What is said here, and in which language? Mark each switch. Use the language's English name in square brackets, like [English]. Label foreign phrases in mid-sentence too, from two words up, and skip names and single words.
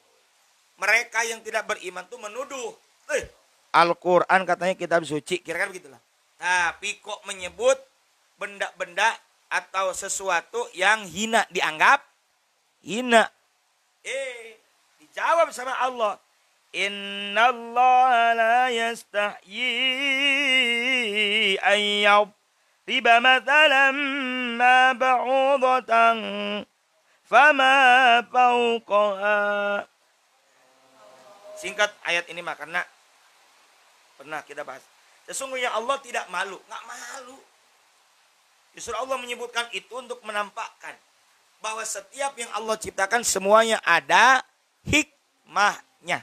[Indonesian] Mereka yang tidak beriman tuh menuduh. Al-Quran katanya kitab suci. Kira-kira begitulah. Tapi kok menyebut benda-benda atau sesuatu yang hina dianggap hina. Dijawab sama Allah. [Arabic] إن الله لا يستحيي أن يضرب مثلا ما بعوضة فما فوقها. [Indonesian] Singkat ayat ini mah karena pernah kita bahas. Sesungguhnya Allah tidak malu, nggak malu. Justru Allah menyebutkan itu untuk menampakkan bahwa setiap yang Allah ciptakan semuanya ada hikmahnya.